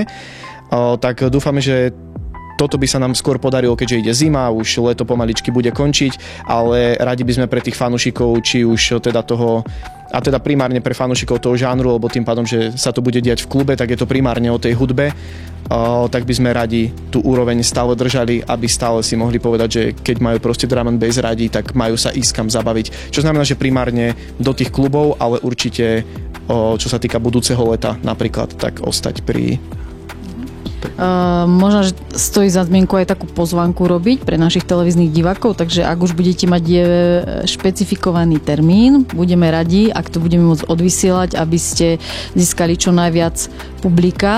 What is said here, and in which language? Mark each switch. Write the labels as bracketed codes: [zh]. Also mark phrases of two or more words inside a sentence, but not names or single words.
[sk] Tak dúfame, že toto by sa nám skôr podarilo, keďže ide zima, už leto pomaličky bude končiť, ale radi by sme pre tých fanúšikov, či už teda toho, a teda primárne pre fanúšikov toho žánru, lebo tým pádom, že sa to bude diať v klube, tak je to primárne o tej hudbe, tak by sme radi tú úroveň stále držali, aby stále si mohli povedať, že keď majú proste [en] drum and bass [sk] radi, tak majú sa ísť kam zabaviť. Čo znamená, že primárne do tých klubov, ale určite, čo sa týka budúceho leta napríklad, tak ostať pri... Možno, že stojí za zmienku aj takú pozvánku robiť pre našich televíznych divákov, takže ak už budete mať špecifikovaný termín, budeme radi, ak to budeme môcť odvysielať, aby ste získali čo najviac publika.